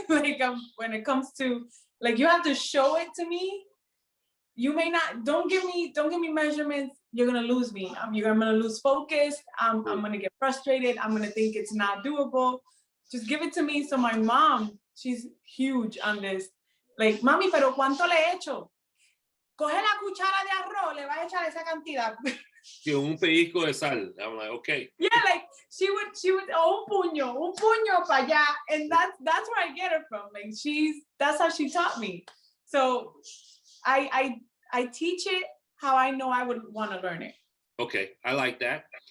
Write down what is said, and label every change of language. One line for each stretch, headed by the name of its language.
English: Like when it comes to, like, you have to show it to me. You may not, don't give me measurements. You're gonna lose me. I'm gonna lose focus. I'm gonna get frustrated. I'm gonna think it's not doable. Just give it to me. So my mom, she's huge on this.
Spanish: Like, mami, pero cuánto le he hecho? Coge la cuchara de arroz, le va a echar esa cantidad. Que un pellizco de sal.
English: I'm like, okay. Yeah, like she would
Spanish: un puño para allá,
English: and that's where I get her from. Like that's how she taught me. So I teach it how I know I would want to learn it. Okay, I like that.